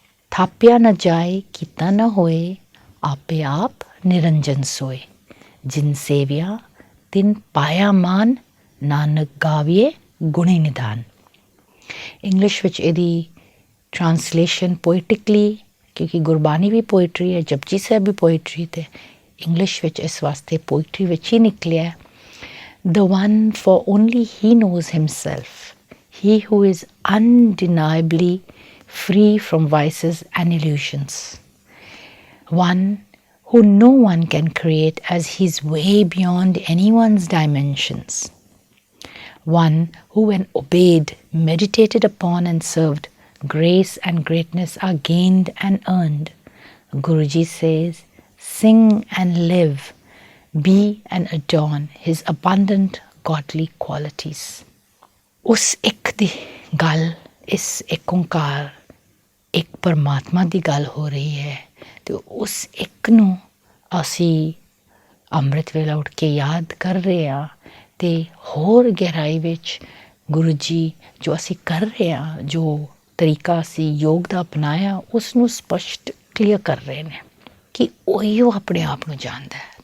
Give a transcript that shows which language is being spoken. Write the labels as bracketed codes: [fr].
[pa] ਥਾਪਿਆ ਨਾ ਜਾਏ ਕੀਤਾ ਨਾ ਹੋਏ, ਆਪੇ ਆਪ ਨਿਰੰਜਨ ਸੋਏ, ਜਿਨ ਸੇਵਿਆ ਤਿਨ ਪਾਇਆ ਮਾਨ, ਨਾਨਕ ਗਾਵੀਏ ਗੁਣੀ ਨਿਦਾਨ। ਇੰਗਲਿਸ਼ ਵਿੱਚ ਇਹਦੀ ਟਰਾਂਸਲੇਸ਼ਨ ਪੋਇਟਿਕਲੀ, ਕਿਉਂਕਿ ਗੁਰਬਾਣੀ ਵੀ ਪੋਇਟਰੀ ਹੈ, ਜਪਜੀ ਸਾਹਿਬ ਵੀ ਪੋਇਟਰੀ, ਅਤੇ ਇੰਗਲਿਸ਼ ਵਿੱਚ ਇਸ ਵਾਸਤੇ ਪੋਇਟਰੀ ਵਿੱਚ ਹੀ ਨਿਕਲਿਆ। [en] The one for only he knows himself, he who is undeniably free from vices and illusions, one who no one can create as he is way beyond anyone's dimensions, one who when obeyed, meditated upon and served, grace and greatness are gained and earned. Guruji says, sing and live, be and adorn his abundant godly qualities. [pa] ਉਸ ਇੱਕ ਦੀ ਗੱਲ, ਇਸ ਇੱਕ ਓਂਕਾਰ, ਇੱਕ ਪਰਮਾਤਮਾ ਦੀ ਗੱਲ ਹੋ ਰਹੀ ਹੈ ਅਤੇ ਉਸ ਇੱਕ ਨੂੰ ਅਸੀਂ ਅੰਮ੍ਰਿਤ ਵੇਲਾ ਉੱਠ ਕੇ ਯਾਦ ਕਰ ਰਹੇ ਹਾਂ ਅਤੇ ਹੋਰ ਗਹਿਰਾਈ ਵਿੱਚ ਗੁਰੂ ਜੀ ਜੋ ਅਸੀਂ ਕਰ ਰਹੇ ਹਾਂ, ਜੋ ਤਰੀਕਾ ਅਸੀਂ ਯੋਗ ਦਾ ਅਪਣਾਇਆ, ਉਸ ਨੂੰ ਸਪਸ਼ਟ ਕਲੀਅਰ ਕਰ ਰਹੇ ਨੇ ਕਿ ਉਹੀਓ ਆਪਣੇ ਆਪ ਨੂੰ ਜਾਣਦਾ ਹੈ।